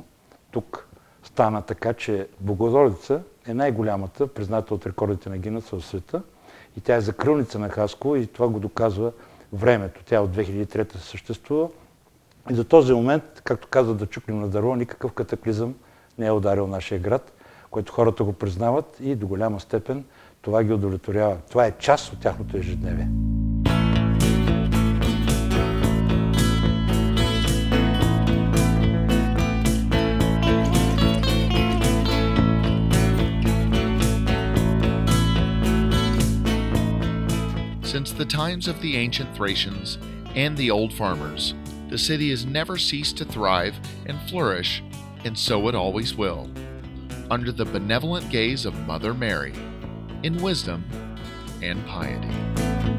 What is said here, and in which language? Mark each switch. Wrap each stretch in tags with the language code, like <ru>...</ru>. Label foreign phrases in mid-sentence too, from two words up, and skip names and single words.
<bg>Тук стана така, че Богородица е най-голямата, призната от рекордите на Гинес в света, и тя е закрилница на Хасково и това го доказва времето. Тя от 2003 се съществува и до този момент, както казват, да чукнем на дърво, никакъв катаклизъм не е ударил нашия град, което хората го признават и до голяма степен това ги удовлетворява. Това е част от тяхното ежедневие.</bg> <en>Since the times of the ancient Thracians and the old farmers, the city has never ceased to thrive and flourish, and so it always will, under the benevolent gaze of Mother Mary, in wisdom and piety.</en>